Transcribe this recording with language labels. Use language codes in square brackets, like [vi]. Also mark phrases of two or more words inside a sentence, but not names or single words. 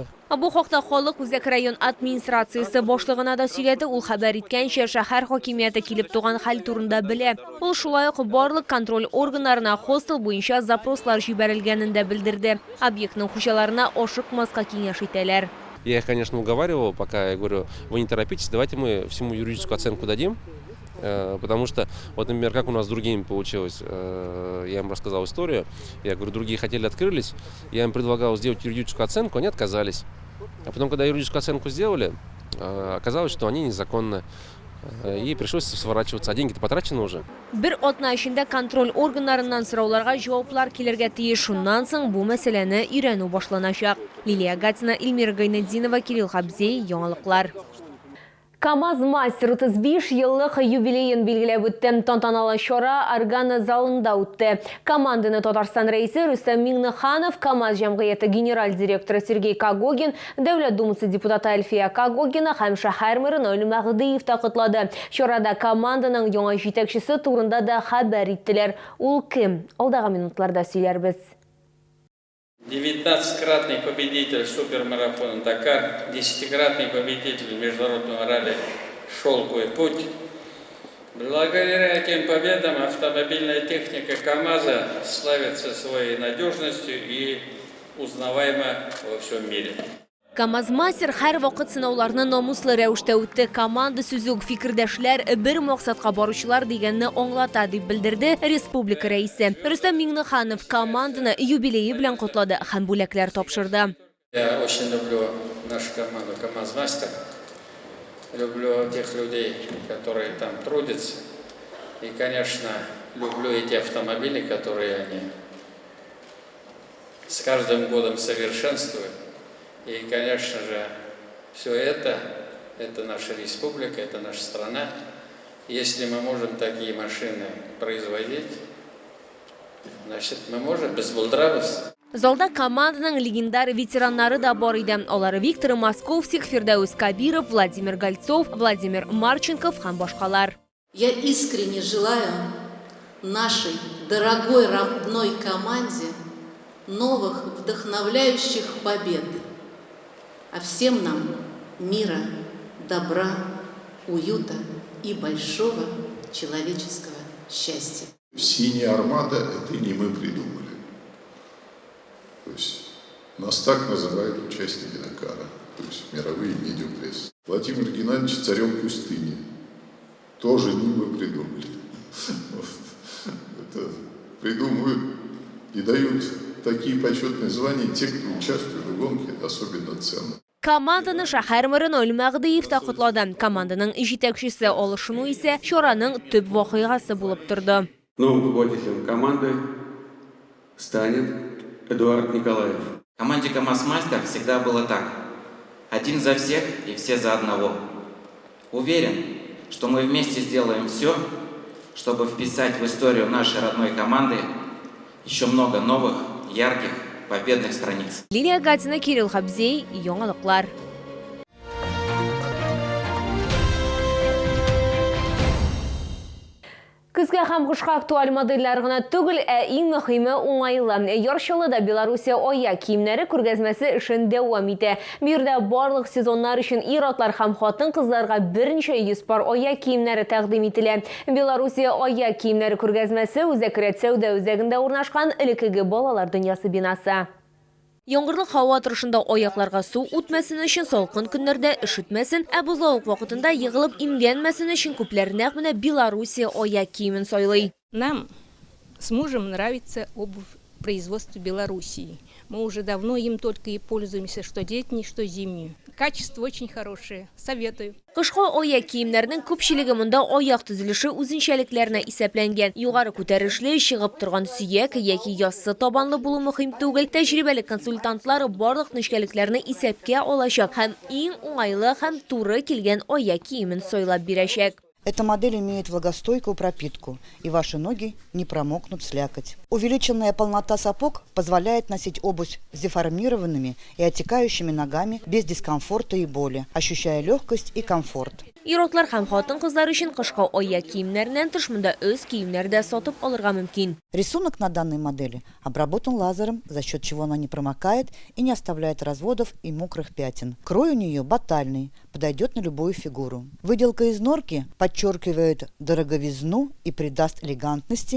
[tt] Бу хакта халык үзәк район администрациясе башлыгына да сөйләде. Ул хәбәр иткәнчә, шәһәр хакимияте килеп туган хәл турында белә. Ул шулай ук барлык контроль органнарына хостел буенча запрослар җибәрелгәнен дә белдерде. Объектның хуҗаларына ашыкмаска киңәш итәләр. [ru] Я их, конечно, уговаривал, пока я говорю, вы не торопитесь, давайте мы всему юридическую оценку дадим. Потому что, вот, например, как у нас с другими получилось, я им рассказал историю, я говорю, другие хотели, открылись, я им предлагал сделать юридическую оценку, они отказались. А потом, когда юридическую оценку сделали, оказалось, что они незаконны, и пришлось сворачиваться, а деньги-то потрачены уже. [tt] Бер атна эчендә контроль органнарыннан сорауларга җаваплар килергә тиеш. Шуннан соң бу мәсьәләне өйрәнү башланачак. Лилия Гатина, Эльмира Гайнетдинова, Кирилл Хабзей, яңалыклар. КамАЗ Мастер 35 еллык юбилейын билгеләп үтте. Тантаналы чара Аргана залында үтте. Команданы Татарстан рәисе Рөстәм Миңнеханов, КамАЗ җәмгыяте генераль директоры Сергей Кагогин, Дәүләт думасы депутаты Әлфия Кагогина һәм шәһәр мэры Наил Мәгъдиев та котлады. Чарада команданың яңа җитәкчесе турында да хәбәр иттеләр. Ул кем? Алдагы минутларда сөйләрбез. [ru] 19-кратный победитель супермарафона Дакар, 10-кратный победитель международного ралли «Шелковый путь». Благодаря этим победам автомобильная техника КамАЗа славится своей надежностью и узнаваема во всем мире. [tt] КамАЗ Мастер һәр вакыт сынауларны намуслы рәвештә үтте. Команда сүзүк фикердәшләр бер максатка баручылар дигәнне аңлата дип белдерде республика рәисе. Рөстәм Миңнеханов команданы юбилее белән котлады һәм бүләкләр тапшырды. [ru] Я очень люблю нашу команду КамАЗ Мастер. Люблю тех людей, которые там трудятся. И, конечно, люблю эти автомобили, которые они с каждым годом совершенствуют. И, конечно же, все это наша республика, это наша страна. Если мы можем такие машины производить, значит, мы можем [tt] без булдырабыз. Залда команданың легендар ветераннары да бар иде. Алар Виктор Московских, Фирдаус Кабиров, Владимир Гольцов, Владимир Марченков һәм башкалар. [ru] Я искренне желаю нашей дорогой родной команде новых вдохновляющих побед. А всем нам мира, добра, уюта и большого человеческого счастья. Синяя армада – это не мы придумали. То есть нас так называют участники Дакара, то есть мировые медиапрессы. Владимир Геннадьевич царем пустыни. Тоже не мы придумали. Это придумывают и дают такие почетные звания те, кто участвует в гонке, особенно ценно. [tt] Команданы шәһәр мэры Наил Мәгъдиев та котлады. Команданың җитәкчесе алышыну исә чараның төп вакыйгасы булып торды. [ru] Новым руководителем команды станет Эдуард Николаев. В команде КамАЗ Мастер всегда было так. Один за всех и все за одного. Уверен, что мы вместе сделаем все, чтобы вписать в историю нашей родной команды еще много новых, ярких, победных страниц. [tt] Лилия Гатина, Кирилл Хабзей, Яңалыклар. Күзгә һәм кышка актуаль модельләр гына түгел, иң мөһиме уңайлы. Яршылыда Белоруссия аяк киемнәре күргәзмәсе эшен дәвам итә. Бирдә барлык сезоннар өчен ир-атлар һәм хатын-кызларга берничә 100 пар аяк киемнәре тәкъдим ителә. Белоруссия аяк киемнәре күргәзмәсе Үзәкрәт сәүдә үзәгендә урнашкан элекеге балалар дөньясы бинасы. Яңгырлы һава торышында аякларга су үтмәсен өчен салкын көннәрдә ишетмәсен, ә бозлавык вакытында егылып имгәнмәсен өчен күпләр нәкъ менә Белоруссия аяк киемен сайлый. [ru] Нам с мужем нравится обувь производства Белоруссии. Мы уже давно им только и пользуемся, что летней, что зимней. Качество очень хорошее. Советую. [tt] Кышка аяк киемнәрнең күпчелеге монда аяк төзелеше үзенчәлекләренә исәпләнгән. Югары күтәрешле, чыгып торган сөяк яки яссы табанлы булу мөһим түгел. Тәҗрибәле консультантлар барлык нечкәлекләрне исәпкә алачак һәм иң уңайлы һәм туры килгән аяк киемен сайлап бирәчәк. [ru] Эта модель имеет влагостойкую пропитку, и ваши ноги не промокнут в слякоть. Увеличенная полнота сапог позволяет носить обувь с деформированными и отекающими ногами без дискомфорта и боли, ощущая легкость и комфорт. [tt] Ир-атлар һәм хатын-кызлар өчен кышка аяк киемнәреннән тыш монда өз киемнәр дә сатып алырга мөмкин. [ru] Рисунок на данной модели обработан лазером, за счет чего она не промокает и не оставляет разводов и мокрых пятен. Крой у нее батальный, подойдет на любую фигуру. Выделка из норки подчеркивает дороговизну и придаст элегантности.